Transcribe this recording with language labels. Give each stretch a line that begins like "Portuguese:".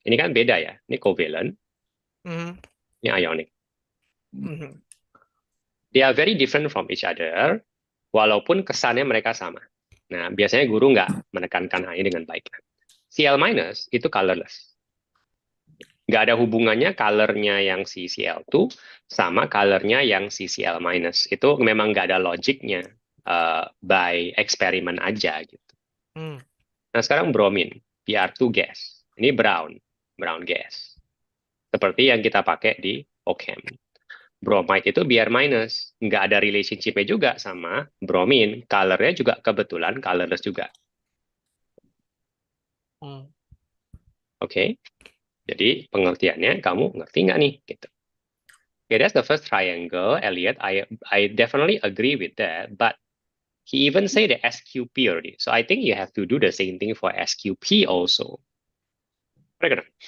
Indonesian: Ini kan beda ya, ini covalent, ini ionic.
English: They are very different from each other,
Indonesian: walaupun kesannya mereka sama. Nah, biasanya guru nggak menekankan hal ini dengan baik. Cl minus itu colorless. Nggak ada hubungannya colornya yang CCl2 sama colornya yang CCl minus. Itu memang nggak ada logiknya, by eksperimen aja gitu. Hmm. Nah sekarang bromin, Br2 gas. Ini brown gas. Seperti yang kita pakai di Ockham. Bromide itu Br minus, nggak ada relationship-nya juga sama bromin. Colornya juga kebetulan colorless juga. Hmm. Oke, jadi pengertiannya kamu ngerti nggak nih? Gitu.
English: Okay, that's the first triangle, Elliot. I definitely agree with that, but he even say the SQP already. So I think you have to do the same thing for SQP also. Right?